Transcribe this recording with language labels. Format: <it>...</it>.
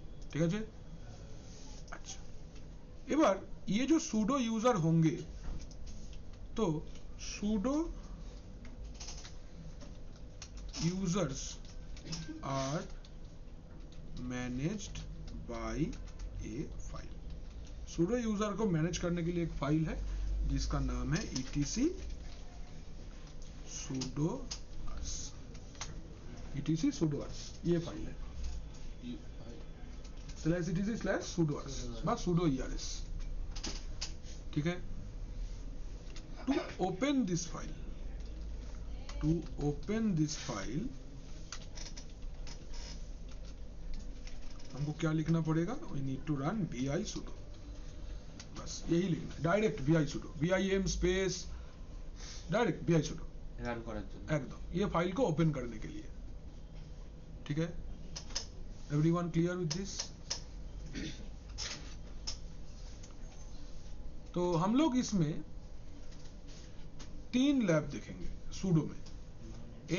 <bn>ঠিক আছে,</bn> <hi>अच्छा এবার ये जो sudo user होंगे तो</hi> <en>sudo users are managed by a file।</en> <hi>sudo user को मैनेज करने के लिए एक फाइल है जिसका नाम है etc sudoers। etc sudoers ये फाइल है, /etc/sudoers বা sudo ers। ठीक है,</hi> <en>to open this file</en> <hi>हमको क्या लिखना पड़ेगा?</hi> <en>we need to run vi sudo,</en> <hi>बस यही लिखना है,</hi> <en>direct vi sudo, vim space direct vi sudo</en> <bn>run করার জন্য</bn> <hi>एकदम, ये फाइल को ओपन करने के लिए। ठीक है,</hi> <en>Everyone clear with this?</en> <hi>तो हम लोग इसमें 3 लैब देखेंगे सूडो में।</hi>